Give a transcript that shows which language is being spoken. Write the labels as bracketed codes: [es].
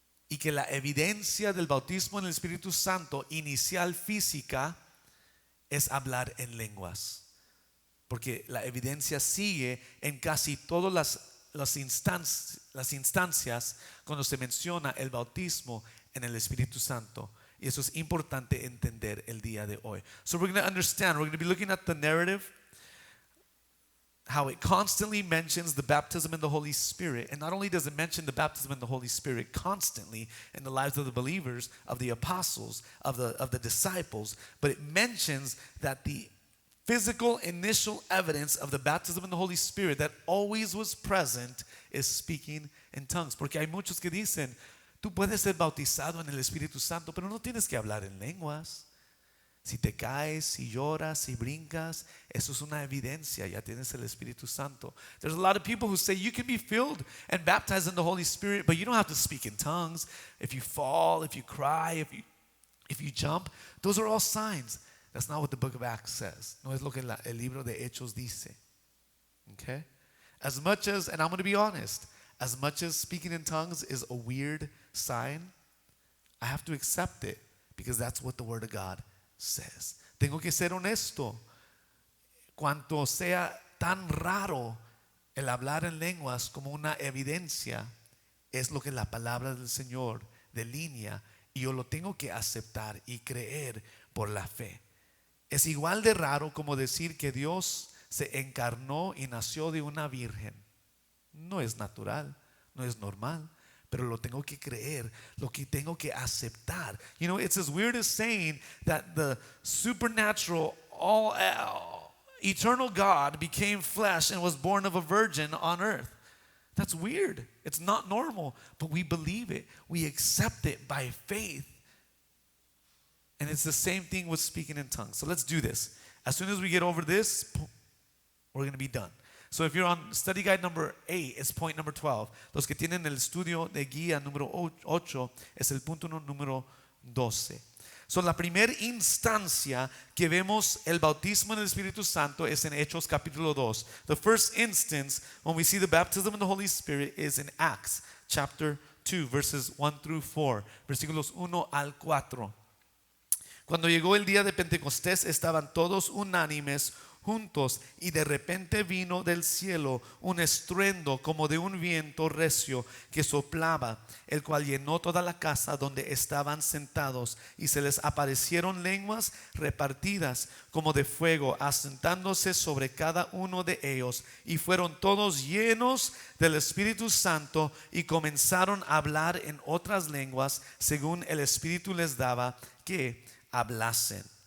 [es] Y que la evidencia del bautismo en el Espíritu Santo inicial física es hablar en lenguas. Porque la evidencia sigue en casi todas las instancias cuando se menciona el bautismo en el Espíritu Santo. Y eso es importante entender el día de hoy. [en] So we're going to understand, we're going to be looking at the narrative, how it constantly mentions the baptism in the Holy Spirit. And not only does it mention the baptism in the Holy Spirit constantly in the lives of the believers, of the apostles, of the disciples, but it mentions that the physical initial evidence of the baptism in the Holy Spirit that always was present is speaking in tongues. [es] Porque hay muchos que dicen, tú puedes ser bautizado en el Espíritu Santo, pero no tienes que hablar en lenguas. Si te caes, si lloras, si brincas, eso es una evidencia, ya tienes el Espíritu Santo. [en] There's a lot of people who say you can be filled and baptized in the Holy Spirit, but you don't have to speak in tongues. If you fall, if you cry, if you jump, those are all signs. That's not what the book of Acts says. [es] No es lo que el libro de Hechos dice. [en] Okay? As much as, and I'm going to be honest, as much as speaking in tongues is a weird sign, I have to accept it because that's what the Word of God says. [es] Tengo que ser honesto. Cuanto sea tan raro el hablar en lenguas como una evidencia, es lo que la palabra del Señor delinea y yo lo tengo que aceptar y creer por la fe. Es igual de raro como decir que Dios se encarnó y nació de una virgen. No es natural, no es normal, pero lo tengo que creer, lo que tengo que aceptar. [en] You know, it's as weird as saying that the supernatural, all eternal God became flesh and was born of a virgin on earth. That's weird. It's not normal, but we believe it. We accept it by faith. And it's the same thing with speaking in tongues. So let's do this. As soon as we get over this, we're going to be done. So if you're on study guide number 8, it's point number 12. [es] Los que tienen el estudio de guía número 8 es el punto número 12. So la primera instancia que vemos el bautismo en el Espíritu Santo es en Hechos capítulo 2. [en] The first instance when we see the baptism in the Holy Spirit is in Acts chapter 2 verses 1 through 4. [es] Versículos 1 al 4. Cuando llegó el día de Pentecostés estaban todos unánimes juntos y de repente vino del cielo un estruendo como de un viento recio que soplaba, el cual llenó toda la casa donde estaban sentados y se les aparecieron lenguas repartidas como de fuego asentándose sobre cada uno de ellos y fueron todos llenos del Espíritu Santo y comenzaron a hablar en otras lenguas según el Espíritu les daba que hablasen.